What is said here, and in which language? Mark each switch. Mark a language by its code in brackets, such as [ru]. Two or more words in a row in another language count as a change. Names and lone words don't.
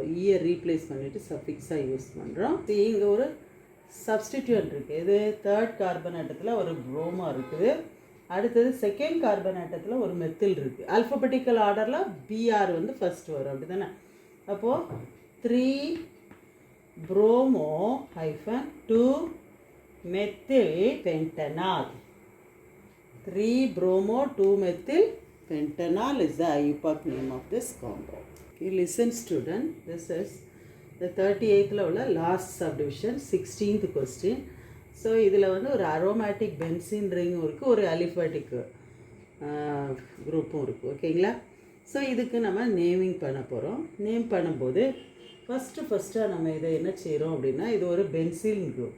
[ta] ஈயை ரீப்ளேஸ் பண்ணிவிட்டு சஃபிக்ஸாக யூஸ் பண்ணுறோம். இங்கே ஒரு சப்ஸ்டிடியூட் இருக்குது. இது [en] third carbon [ta] ஆட்டத்தில் ஒரு புரோமா இருக்குது. அடுத்தது [en] second carbon [ta] ஆட்டத்தில் ஒரு மெத்தில் இருக்குது. [en] alphabetical order [ta] BR வந்து ஃபஸ்ட் வரும், அப்படி தானே? [en] அப்போது 3 bromo - 2 methyl pentanol. 3 bromo 2 methyl pentanol is the IUPAC name of this compound. Okay, listen student, this is the 38th உள்ள last subdivision, 16th question. [ta] ஸோ இதில் வந்து ஒரு [en] aromatic benzene ring [ta] இருக்குது, ஒரு [en] aliphatic group [ta] இருக்குது. ஓகேங்களா? ஸோ இதுக்கு நம்ம நேமிங் பண்ண போகிறோம். நேம் பண்ணும்போது ஃபஸ்ட்டாக நம்ம இதை என்ன செய்கிறோம் அப்படின்னா, இது ஒரு [en] benzene group.